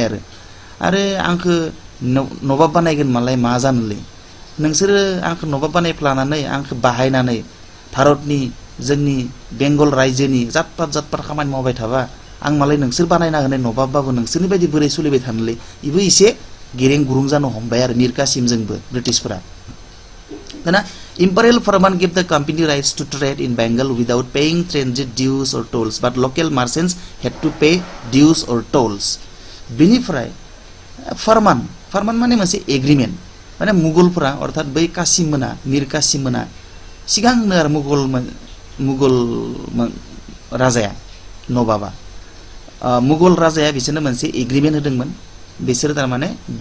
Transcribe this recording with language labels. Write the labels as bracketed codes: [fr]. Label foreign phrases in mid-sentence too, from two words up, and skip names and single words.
[brx] आरो आंखौ नवाब बानायगोन मालाय मा जानोलै नोंसोरो आंखौ नवाब बानायफ्लानानै आंखौ बाहायनानै भारतनि जोंनि बेंगल रायजोनि जातपात खामानि मावबाय थाबा आं मालाय नोंसोर बानायना होनाय नवाबबाबो नोंसोरनि बायदि बोरै सोलिबाय थानोलै इबो एसे गेरें गुरुं जानो हमबाय आरो मिर कासिमजोंबो ब्रिटिशफोरा दाना [en] Imperial Farman gave the company rights to trade in Bengal without paying transit dues or tolls, but local merchants had to pay dues or tolls. [brx] बेनिफ्राय फरमान माने मोनसे एग्रीमेंट माने मुगलफोरा अर्थात बै कासिम मोना मिर कासिम मोना सिगांनो आरो मुगल राजाया नवाबा मुगल राजाया बिसोरनो मोनसे एग्रीमेंट होदोंमोन बिसोर थारमाने